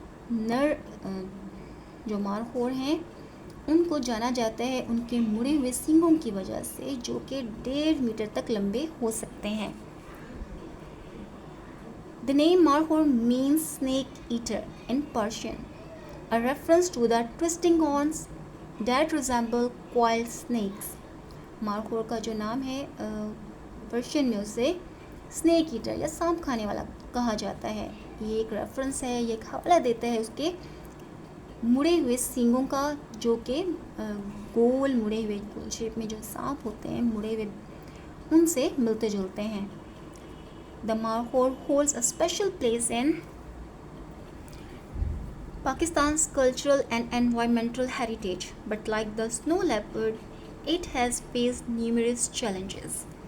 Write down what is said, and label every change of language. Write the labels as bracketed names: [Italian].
[Urdu] نر جو مارخور ہیں ان کو جانا جاتا ہے ان کے مڑے ہوئے سینگوں کی وجہ سے جو کہ 1.5 میٹر تک لمبے ہو سکتے ہیں. [English] The name markhor means snake eater in Persian, a reference to the twisting horns that resemble coiled snakes. [Urdu] Markhor کا جو نام ہے پرشین میں اسے اسنیک ایٹر یا سانپ کھانے والا کہا جاتا ہے. یہ ایک ریفرنس ہے، یہ ایک حوالہ دیتا ہے اس کے مڑے ہوئے سینگوں کا جو کہ گول مڑے ہوئے گول شیپ میں جو سانپ ہوتے ہیں مڑے ہوئے ان سے ملتے جلتے ہیں. [English] The markhor holds a special place in Pakistan's cultural and environmental heritage, but like the snow leopard, it has faced numerous challenges.